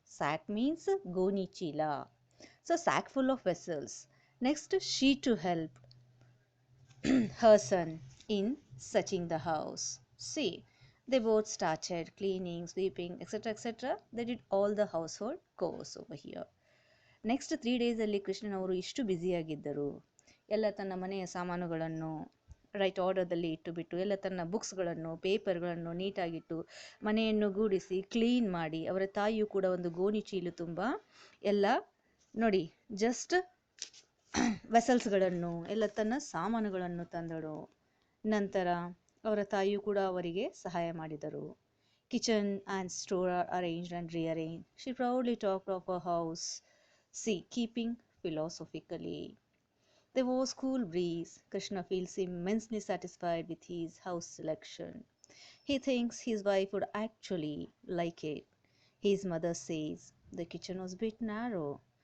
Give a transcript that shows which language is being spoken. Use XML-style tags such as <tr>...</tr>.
<en>Sack means</en> <kn>goni chila.</kn> <en>So, sack full of vessels. Next, she to help her son in searching the house. See, they both started cleaning, sweeping, etc. etc. They did all the household chores over here.</en> <kn>Next 3 ಡೇಸಲ್ಲಿ ಕೃಷ್ಣನವರು ಇಷ್ಟು ಬ್ಯುಸಿಯಾಗಿದ್ದರು. ಎಲ್ಲ ತನ್ನ ಮನೆಯ ಸಾಮಾನುಗಳನ್ನು right ಆರ್ಡರ್ದಲ್ಲಿ ಇಟ್ಟುಬಿಟ್ಟು, ಎಲ್ಲ ತನ್ನ ಬುಕ್ಸ್ಗಳನ್ನು ಪೇಪರ್ಗಳನ್ನು ನೀಟಾಗಿಟ್ಟು, ಮನೆಯನ್ನು ಗೂಡಿಸಿ ಕ್ಲೀನ್ ಮಾಡಿ, ಅವರ ತಾಯಿಯು ಕೂಡ ಒಂದು ಗೋಣಿ ಚೀಲು ತುಂಬ ಎಲ್ಲ ನೋಡಿ ಜಸ್ಟ್ ವೆಸಲ್ಸ್ಗಳನ್ನು ಎಲ್ಲ ತನ್ನ ಸಾಮಾನುಗಳನ್ನು ತಂದಳು. ನಂತರ ಅವರ ತಾಯಿಯು ಕೂಡ ಅವರಿಗೆ ಸಹಾಯ ಮಾಡಿದರು.</kn> <en>Kitchen and store are arranged and rearrange. She proudly talked of a house. See, keeping philosophically. There was cool breeze. Krishna feels immensely satisfied with his house selection. He thinks his wife would actually like it. His mother says the kitchen was a bit narrow.</en>